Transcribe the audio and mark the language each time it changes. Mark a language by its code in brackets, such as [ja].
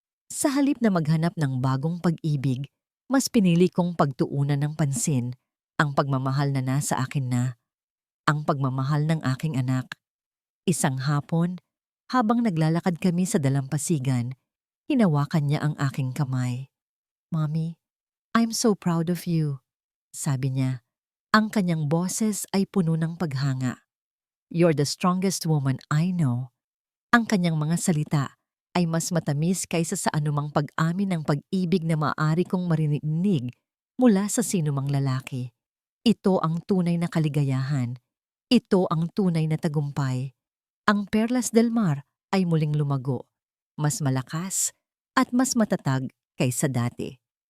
[tl] Sa halip na maghanap ng bagong pag-ibig, mas pinili kong pagtuunan ng pansin ang pagmamahal na nasa akin na, ang pagmamahal ng aking anak. Isang hapon, habang naglalakad kami sa dalampasigan, hinawakan niya ang aking kamay. [en] "Mommy, I'm so proud of you," [tl] sabi niya. Ang kanyang boses ay puno ng paghanga. [en] "You're the strongest woman I know." [tl] Ang kanyang mga salita ay mas matamis kaysa sa anumang pag-amin ng pag-ibig na maaari kong marinig mula sa sinumang lalaki. Ito ang tunay na kaligayahan. Ito ang tunay na tagumpay. Ang Perlas del Mar ay muling lumago, mas malakas at mas matatag kaysa dati.